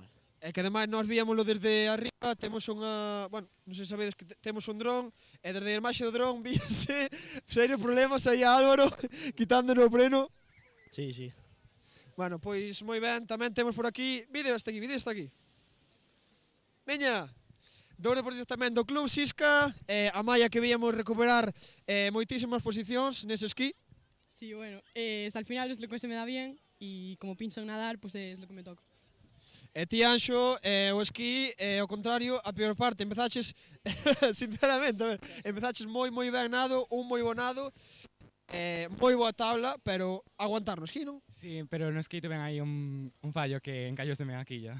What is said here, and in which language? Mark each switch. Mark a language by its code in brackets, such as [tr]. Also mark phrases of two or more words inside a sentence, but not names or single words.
[gl] É que ademais nós víamoslo desde arriba, temos unha, bueno, non sei se sabedes que temos un dron, e desde a imaxe do dron víase serios problemas aí a Álvaro, quitándonos o preno. Sí, sí. Bueno, pois moi ben, tamén temos por aquí, vídeo está aquí. Veña, dous deportistas tamén do Club Sisca, a Maia que víamos recuperar moitísimas posicións nese esquí. [es] Sí, bueno, hasta el final es lo que se me da bien y como pincho en nadar, pues es lo que me toca. [gl] E ti, Anxo, o esquí, ao contrario, a peor parte, empezaches, sinceramente, a ver, empezaches moi ben nado, un moi bo nado, moi boa tabla, pero aguantar no esquí, non? Sí, pero no esquí tuve aí un fallo que encallóseme aquí ya.